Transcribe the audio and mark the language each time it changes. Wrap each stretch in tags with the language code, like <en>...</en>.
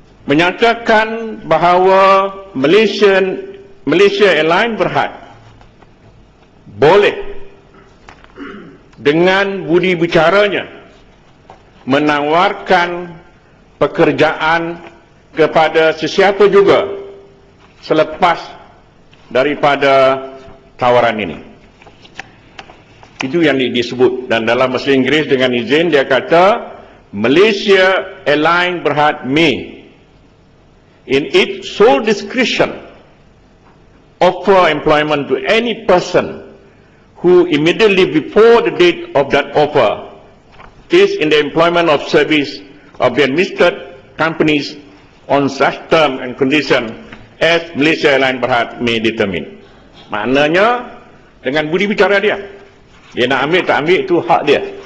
<ms>menyatakan bahawa Malaysia Airlines berhad boleh dengan budi bicaranya menawarkan pekerjaan kepada sesiapa juga selepas daripada tawaran ini. Itu yang disebut.</ms> <en>Dan dalam bahasa Inggeris dengan izin dia kata, Malaysia Airlines berhad may in its sole discretion offer employment to any person who immediately before the date of that offer is in the employment of service of the administered companies on such term and condition as Malaysia Airlines berhad may determine.</en> <ms>Maknanya dengan budi bicara dia nak ambil tak ambil itu hak dia.</ms>